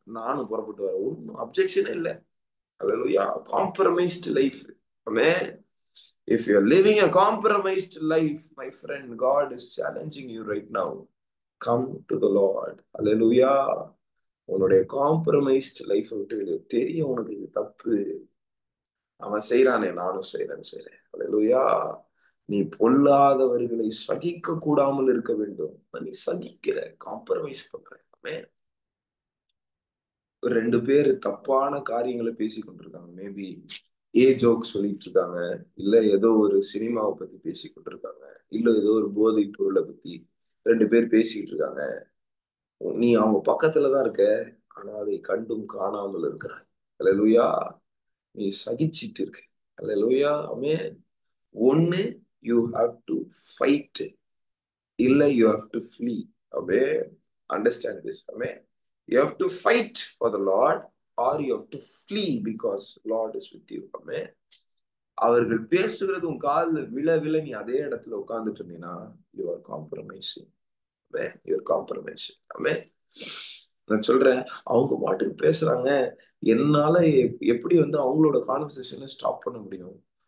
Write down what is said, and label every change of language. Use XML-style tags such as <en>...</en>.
<ta>நானும் புறப்பட்டு வரேன், ஒன்னும் அப்செக்ஷனே இல்லை.</ta> <en>Hallelujah. Compromised life. Amen. If you're living a compromised life, my friend, God is challenging you right now. Come to the Lord. Hallelujah.</en> <ta>உன்னுடைய compromised life விட்டு விடு. தெரியும் உனக்கு இது தப்பு, அவன் செய்யறானே, நானும் செய்யறேன். அல்லேலூயா. நீ பொல்லாதவர்களை சகிக்க கூடாமல் இருக்க வேண்டும். நீ சகிக்கிற, காம்ப்ரமைஸ் பண்ற. ஆமென். ஒரு 2 பேர் தப்பான காரியங்களை பேசி கொண்டிருக்காங்க. மேபி ஜோக் சொல்லிட்டு இருக்காங்க, இல்ல ஏதோ ஒரு சினிமாவை பத்தி பேசி கொண்டிருக்காங்க, இல்ல ஏதோ ஒரு போதை பொருளை பத்தி 2 பேர் பேசிக்கிட்டு இருக்காங்க. நீ அவங்க பக்கத்துலதான் இருக்க, ஆனா அதை கண்டும் காணாமல் இருக்கிறாய். அல்லேலூயா. நீ சகிச்சிட்டு இருக்க. அல்லேலூயா. ஆமென்.</ta> <en>ஒண்ணு, you have to fight, இல்ல you have to flee. Amen. Understand this. Amen. You have to fight for the Lord, or you have to flee because Lord is with you. Amen.</en> <ta>அவர்கள் பேசுகிறது உன் காலில் விழ நீ அதே இடத்துல உட்கார்ந்துட்டு இருந்தீங்கன்னா</ta> <en>you are compromising. Amen. You are compromising. Amen.</en> <ta>நான் சொல்றேன், அவங்க பாட்டுக்கு பேசுறாங்க, என்னால எப்படி அவங்களோட கான்வர்சேஷனை ஸ்டாப் பண்ண முடியும்?</ta>